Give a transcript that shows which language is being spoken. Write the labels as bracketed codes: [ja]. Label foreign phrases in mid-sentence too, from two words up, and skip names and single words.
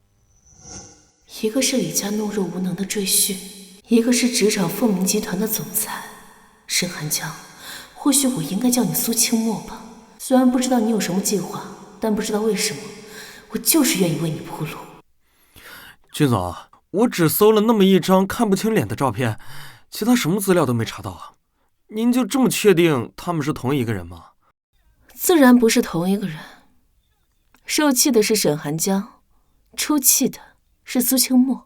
[zh] 一個是李家懦弱無能的赘婿，一個是職場鳳鳴集團的總裁。沈寒江，或許我應該叫你蘇清墨吧。雖然不知道你有什麼計劃，但不知道為什麼，我就是願意為你鋪路。君總，我只搜了那麼一張看不清臉的照片，其他什麼資料都沒查到啊。您就這麼確定他們是同一個人嗎？自然不是同一個人。受氣的是沈寒江，出氣的是蘇清墨。